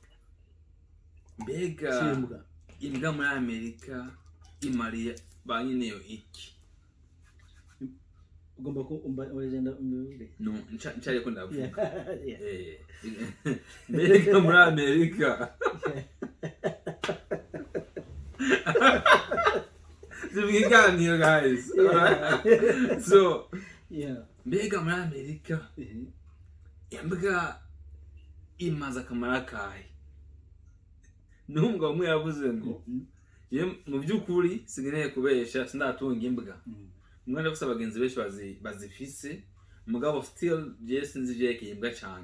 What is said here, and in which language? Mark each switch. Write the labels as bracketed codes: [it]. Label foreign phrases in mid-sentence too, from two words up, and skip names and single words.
[rn] Mbega imbwa muri Amerika imariye ba nyeneyo iki? Ugomba ko wagenda umbivuge. No, nchari ko ndavuga. Mbega muri Amerika Zibiganiro guys. [en] Alright? [rn] So mbega muri Amerika imbwa imaze akamaro kahe? Numva yavuze ngo mu by'ukuri singeneye kubesha sindatunga imbwa. Umwana afite abagenzi benshi bazifise mugabo still sinzi vyekeye imbwa cyane.